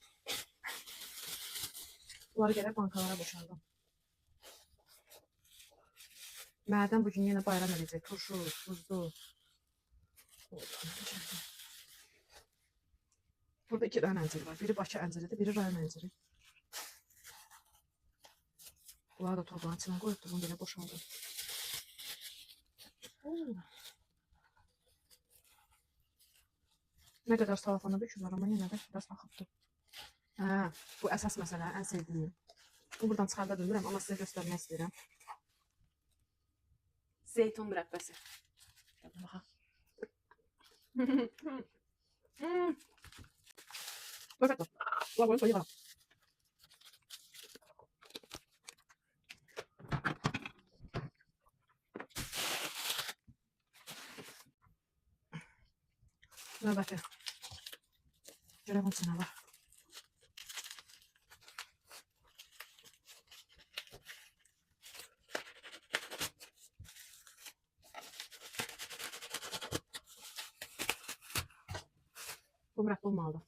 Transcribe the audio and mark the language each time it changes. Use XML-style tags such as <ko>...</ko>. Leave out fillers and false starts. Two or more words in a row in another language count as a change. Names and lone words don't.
<az>Bunları gərək bankalara boşaldım. Mədəm bugün yenə bayram edəcək. Turşu, tuzlu. Burada 2 dənə əncir var. Biri Bakı ənciridir, biri rayon ənciri.</az> <tr>Bunları da torbanın içine koyup bunu</tr> <az>belə boşaldım.</az> <tr>Ne kadar salafana dökülür ama yine de biraz axıbdır.</tr> <az>Hə, bu əsas məsələ, ən sevdiyim. Bu buradan çıxarda bilmirəm, amma sizə göstərmək istəyirəm. Zeytun mürəbbəsi. Baxaq.</az> <es>Perfecto. Lo hago eso y va.</es> <az>Növbəti. Görək bunun içində var. Bu mürəbbə olmalıdır.</az>